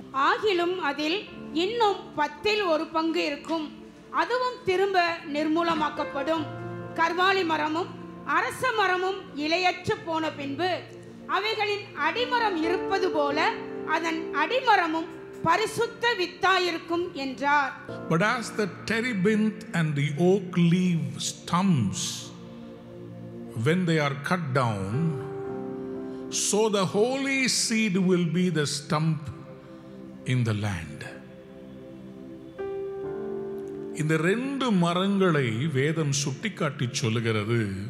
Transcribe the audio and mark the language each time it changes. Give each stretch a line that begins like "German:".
Tamil: ஆகிலும் அதில் இன்னும் 10ல் 1 பங்கு இருக்கும், அதுவும் திரும்ப நிர்மூலமாக்கப்படும். கர்வாலி மரமும் அரச மரமும் இலையற்று போன பின்பு அவைகளின் அடிமரம் இருப்பது போல அதன் அடிமரமும் பரிசுத்த வித்தாயிருக்கும் என்றார்.
English: But as the terebinth and the oak leave stumps when they are cut down, so the holy seed will be the stump in the land.
Tamil: இந்த 2 மரங்களை வேதம் சுட்டிக்காட்டி சொல்லுகிறது.